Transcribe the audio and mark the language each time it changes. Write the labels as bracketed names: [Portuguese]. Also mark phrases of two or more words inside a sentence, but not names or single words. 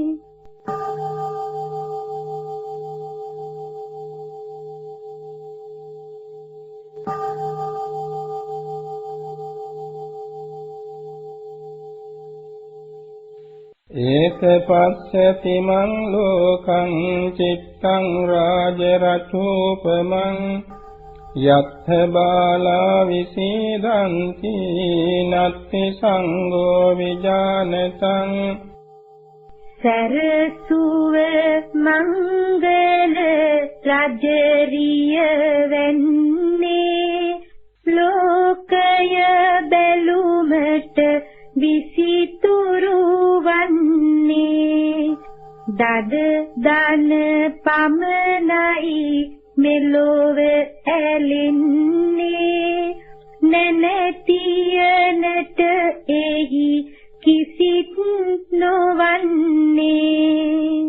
[Pali] ඒක පස්සති මං ලෝකං චිත්තං රාජ රචූපමං යත්ථ බාලා විසීදන්ති නත්ති සංඝෝ විජානතං [Sinhala] සරසුව මංගල රජරිය වෙන්නේ ලෝකය බැලුමට විසිතුරු වන්නේ දද දන පමණයි මෙලොව ඇලෙන්නේ නැනතියනට එහි කිසිත් නොවන්නේ